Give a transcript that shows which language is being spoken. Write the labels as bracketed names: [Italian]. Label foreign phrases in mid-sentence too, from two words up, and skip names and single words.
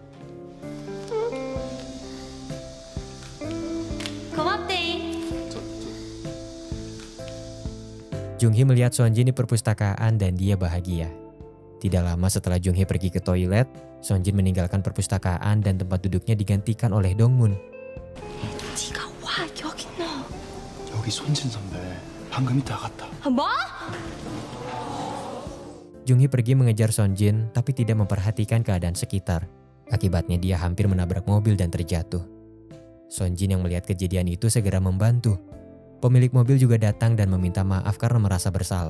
[Indonesian] Jung-hee melihat Sonjin di perpustakaan dan dia bahagia. Tidak lama setelah Jung-hee pergi ke toilet, Sonjin meninggalkan perpustakaan dan tempat duduknya digantikan oleh Dongmun. [Korean] 네가 와 여기 너. 여기 손진 선배. 방금 이따 갔다. 뭐? [Indonesian] Jung-hee pergi mengejar Sonjin tapi tidak memperhatikan keadaan sekitar. Akibatnya dia hampir menabrak mobil dan terjatuh. Sonjin yang melihat kejadian itu segera membantu. Pemilik mobil juga datang dan meminta maaf karena merasa bersalah.